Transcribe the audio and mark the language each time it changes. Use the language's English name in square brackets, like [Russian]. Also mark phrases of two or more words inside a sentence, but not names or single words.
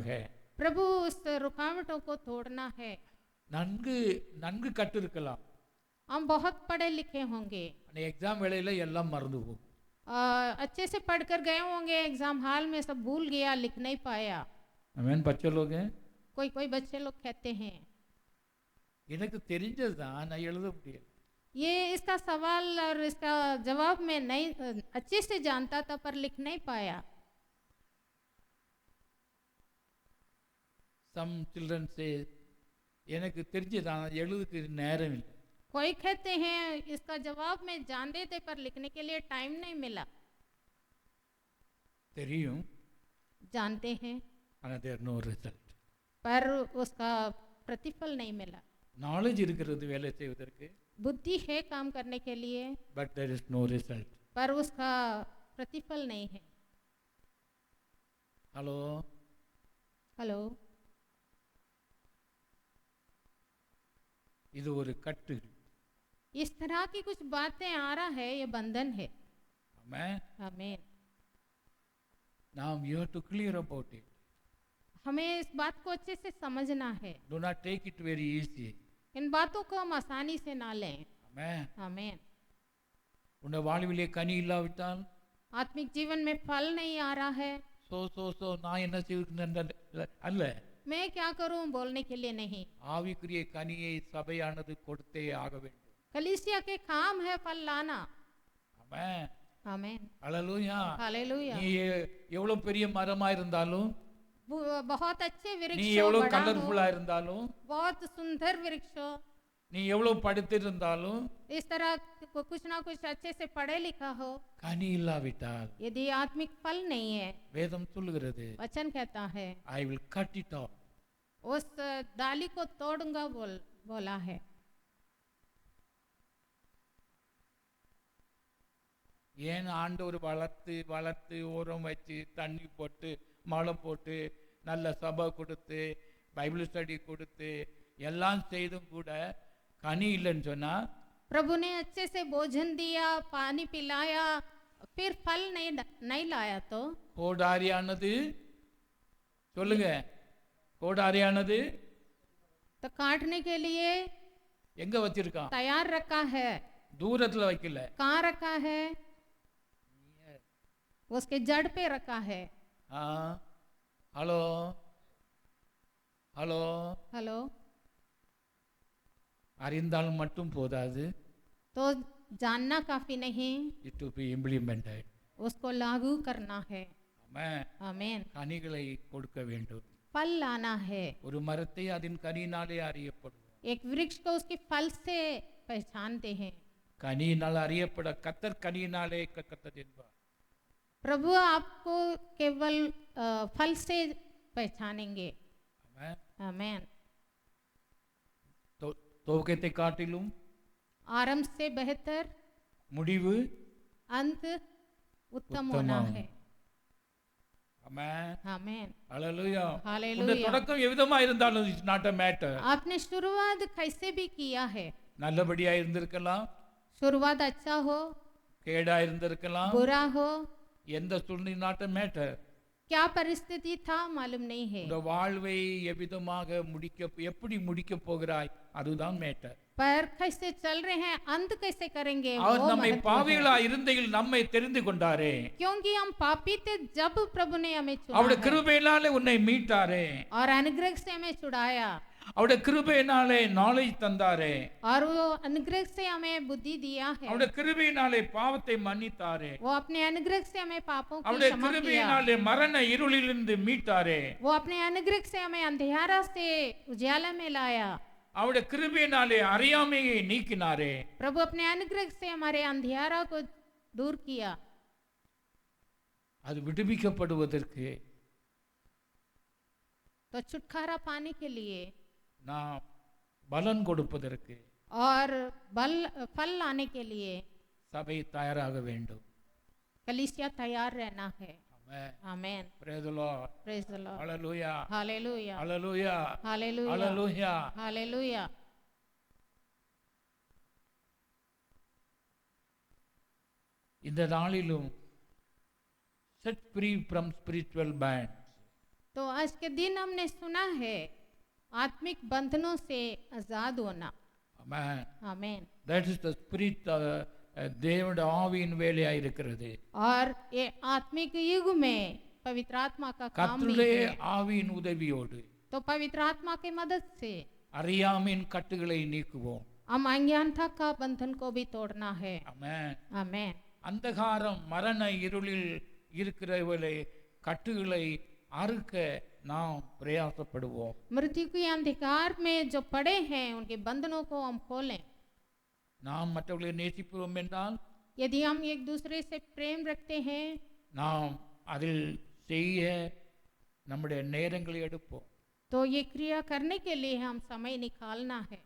[Hindi] प्रभु उस रुकावटों को तोड़ना है। [Tamil] நன்கு நன்கு கற்றிருக்கலாம், [Hindi] हम बहुत पढ़े लिखे होंगे, [Tamil] எக்ஸாம் வேளையில எல்லாம் மறந்து போகும். [Hindi] अच्छे से पढ़कर गए होंगे, [English] exam hall [Hindi] में सब भूल गया, लिख नहीं पाया। [Tamil] ஆமென். பச்சை लोग [Hindi] कोई कोई बच्चे लोग कहते हैं [Tamil] எனக்கு தெரிஞ்சதுதான், நான் எழுத முடியல. [Hindi] ये इसका सवाल और इसका जवाब मैं नहीं अच्छे से जानता था पर लिख नहीं पाया। [English] Some children say, [Tamil] எனக்கு தெரிஞ்சதான், எழுதுக்கு நேரம் இல்லை. [Hindi] कोई कहते हैं इसका जवाब मैं जानते थे पर लिखने के लिए टाइम नहीं मिला। [Tamil] தெரியும், [Hindi] जानते हैं [English] ஆனால் there no result. [Hindi] पर उसका प्रतिफल नहीं मिला। [Tamil] நாலேஜ் இருக்கிறது வேலை செய்வதற்கு, [Hindi] बुद्धि है काम करने के लिए, [English] but there is no result. [Hindi] पर उसका प्रतिफल नहीं है। [Tamil] ஹலோ, [Hindi] हेलो, [Tamil] இது ஒரு கட்டு. [Hindi] इस तरह की कुछ बातें आ रहा है, ये बंधन है। [Tamil] ஆமென். [Hindi] आमीन। [English] நாம் you have to clear about it. [Hindi] हमें इस बात को अच्छे से समझना है। [English] do not take it very easy. [Hindi] इन बातों को हम आसानी से ना लें। [Tamil] ஆமென். [Hindi] आमीन। [Tamil] உன்னுடைய வாழ்விலே கனி இல்லாவிட்டால், [Hindi] आत्मिक जीवन में फल नहीं आ रहा है, [Tamil] சோ நான் என்ன செய்வேன் அல்ல, [Hindi] मैं क्या करूं बोलने के लिए नहीं। [Tamil] ஆவிக்குரிய கனியை சபையானது கொடுத்தே ஆக வேண்டும். [Hindi] कलीसिया के काम है फल लाना। [Tamil] ஆமென். [Hindi] आमीन। [Tamil] அல்லேலூயா. [Hindi] हालेलुया। [Tamil] நீ எவ்வளவு பெரிய மரமா இருந்தாலும், [Hindi] बहुत अच्छे [Tamil] நீ [Hindi] वृक्ष हो, [Tamil] எவ்வளவு [Hindi] बड़ा [Tamil] கலர்ஃபுல்லா [Hindi] हो, [Tamil] இருந்தாலும், [Hindi] बहुत सुंदर वृक्ष हो, [Tamil] நீ எவ்வளவு படித்திருந்தாலும், [Hindi] इस तरह कुछ ना कुछ अच्छे से पढ़े लिखा हो, [Tamil] கனி இல்லாவிட்டால், [Hindi] यदि आत्मिक फल नहीं है, [Tamil] வேதம் சொல்லுகிறது, [Hindi] वचन कहता है [English] I will cut it off. [Hindi] उस डाली को तोड़ूंगा बोला है। [Tamil] ஏன் ஆண்டவர் வளர்த்து வளர்த்து உரம் வச்சு தண்ணி போட்டு மழை போட்டு நல்ல சபை கொடுத்து [English] Bible study [Tamil] கொடுத்து எல்லாம் செய்தும் கூட கனி இல்லைன்னு சொன்னா, [Hindi] प्रभु ने अच्छे से भोजन दिया, पानी पिलाया, फिर फल नहीं लाया तो [Tamil] கோடாரியானது, சொல்லுங்க, கோடாரியானது [Hindi] तो काटने के लिए [Tamil] எங்க வச்சிருக்கான்? [Hindi] तैयार रखा है। [Tamil] தூரத்துல வைக்கல, [Hindi] कहाँ रखा है? उसके जड़ पे रखा है। [Tamil] ஹலோ ஹலோ, [Hindi] हेलो, [Tamil] அறிந்தால் மட்டும் போதாது, [Hindi] तो जानना काफी नहीं, [English] it to be implemented. [Hindi] उसको लागू करना है। [Tamil] ஆமென். [Hindi] आमीन। [Tamil] கனிகளை கொடுக்க வேண்டும். [Hindi] फल लाना है। [Tamil] ஒரு மரத்தை அதன் கனியினாலே அறியப்படும். [Hindi] एक वृक्ष को उसके फल से पहचानते हैं। [Tamil] கனியினால் அறியப்பட கத்தர் கனியினாலே கத்தர் என்பார். [Hindi] प्रभु आपको केवल फल से पहचानेंगे। [Tamil] ஆமென். [Hindi] आमीन। [Tamil] துவக்கத்தை காட்டிலும் [Hindi] आरंभ से बेहतर [Tamil] முடிவு [Hindi] अंत उत्तम उत्तम होना है। [Tamil] ஆமென். [Hindi] आमीन। [Tamil] ஹalleluya. [Hindi] हालेलुया। [Tamil] உங்க தொடக்கம் எவ்விதமா இருந்தாலும் [English] it's not a matter. [Hindi] आपने शुरुआत कैसे भी किया है, [Tamil] நல்லபடியா இருந்திருக்கலாம், [Hindi] शुरुआत अच्छा हो, [Tamil] கேடா இருந்திருக்கலாம், [Hindi] बुरा हो, [Tamil] எந்த சூழ்நிலை [English] not a matter. [Hindi] क्या परिस्थिति था मालूम नहीं है, [Tamil] உங்க வாழ்வை எவ்விதமாக எப்படி முடிக்க போகிறாய் அதுதான் மேட்டர். [Hindi] पर कैसे चल रहे हैं, अंत कैसे करेंगे [Tamil] அவர் [Hindi] वो [Tamil] நம்மை [Hindi] महत्व है। [Tamil] பாவிகளா இருந்தையில் நம்மை தெரிந்து கொண்டாரே, [Hindi] क्योंकि हम पापी थे जब प्रभु ने हमें चुना [Tamil] அவருடைய [Hindi] है, [Tamil] கிருபையினாலே உன்னை மீட்டாரே, [Hindi] और अनुग्रह से हमें छुड़ाया, [Tamil] அவருடைய கிருபையினாலே நாலேஜ் தந்தாரே, [Hindi] और वो अनुग्रह से हमें बुद्धि दिया है, [Tamil] அவருடைய கிருபையினாலே பாவத்தை மன்னித்தாரே, [Hindi] वो अपने अनुग्रह से हमें पापों की [Tamil] அவருடைய [Hindi] क्षमा किया, [Tamil] கிருபையினாலே மரண இருளிலிருந்து மீட்டாரே, [Hindi] वो अपने अनुग्रह से हमें अंधेरा से उजाला में लाया, [Tamil] அவருடைய கிருபையினாலே அறியாமையை நீக்கினாரே. [Hindi] प्रभु अपने अनुग्रह से हमारे अंधेरा को दूर किया। [Tamil] அது விடுவிக்கப்படுவதற்கு [Hindi] तो छुटकारा पाने के लिए [Tamil] நாம் பலன் கொடுப்பதற்கு [Hindi] और फल लाने के लिए [Tamil] சபை தயாராக வேண்டும். [Hindi] कलीसिया तैयार रहना है। [Tamil] ஆமென். [Hindi] आमीन। [English] Praise the Lord. Praise the Lord. Hallelujah. [Hindi] हालेलुया। [English] Hallelujah. [Hindi] हालेलुया। [English] Hallelujah. [Hindi] हालेलुया। [Tamil] இந்த நாளிலும் [English] set free from spiritual bands. [Hindi] तो आज के दिन हमने सुना है आत्मिक बंधनों से आजाद होना। [English] Amen. [Hindi] आमीन। [English] That is the spirit [Tamil] தேவனுடைய ஆவியின் வேலையா இருக்கிறது. [Hindi] और ये आत्मिक युग में पवित्र आत्मा का काम भी [Tamil] கர்த்தருடைய [Hindi] है। [Tamil] ஆவியின் உதவியோடு [Hindi] तो पवित्र आत्मा की मदद से [Tamil] அறியாமையின் கட்டுகளை நீக்குவோம். [Hindi] हम अज्ञानता का बंधन को भी तोड़ना है। [English] Amen. [Hindi] आमीन। [Tamil] அந்தகாரம் மரண இருளில் இருக்கிறவர்களை கட்டுகளை அறுக்க நாம் பிரயாசப்படுவோம். [Hindi] मृत्यु के अंधकार में जो पड़े हैं उनके बंधनों को हम खोलें। [Tamil] நாம் மற்றவர்களை நேசிப்போம் என்றால் [Hindi] यदि हम एक दूसरे से प्रेम रखते हैं [Tamil] நாம் அதில் செய்ய நம்முடைய நேரங்களை எடுப்போம். [Hindi] तो ये क्रिया करने के लिए हम समय निकालना है।